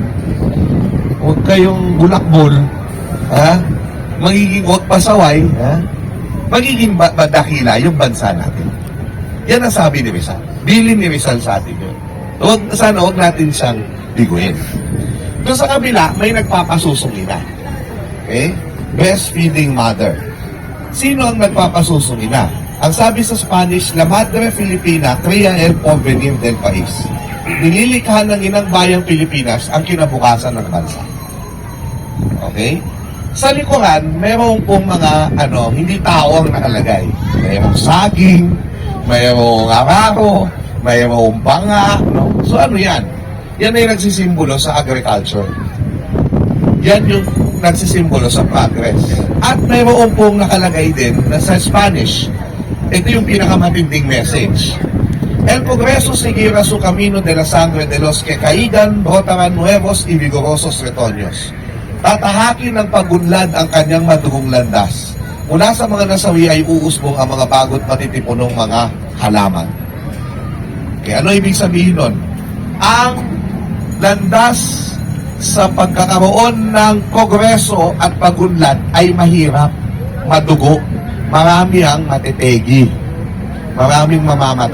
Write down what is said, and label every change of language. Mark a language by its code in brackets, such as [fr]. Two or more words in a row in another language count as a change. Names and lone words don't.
[tl] Huwag kayong bulakbol, magiging huwag pasaway, magiging badakila yung bansa natin. Yan ang sabi ni Rizal. Bilin ni Rizal sa atin yun. Sana huwag natin siyang biguin. Doon sa kabila, may nagpapasusungina. [en] Okay? Breastfeeding mother. [tl] Sino ang nagpapasusungina? Ang sabi sa Spanish, [es] La Madre Filipina crea el porvenir del país. [tl] Nililikha ng inang bayang Pilipinas ang kinabukasan ng bansa. Okay? Sa likuran, mayroong pong mga hindi tao ang nakalagay. Mayroong saging, mayroong araro, mayroong banga. So ano yan? Yan ay nagsisimbolo sa agriculture. Yan yung nagsisimbolo sa progress. At mayroon pong nakalagay din na sa Spanish, ito yung pinakamatinding message. [es] El progreso seguirá su camino de la sangre de los que caigan, brotarán nuevos y vigorosos retoños. [tl] Tatahakin ng pagunlad ang kanyang madugong landas. Mula sa mga nasawi ay uusbong ang mga bagot matitipunong mga halaman. Okay, ano ibig sabihin nun? Ang landas sa pagkakaroon ng progreso at pagunlad ay mahirap, madugo, marami ang matitegi, maraming mamamatay.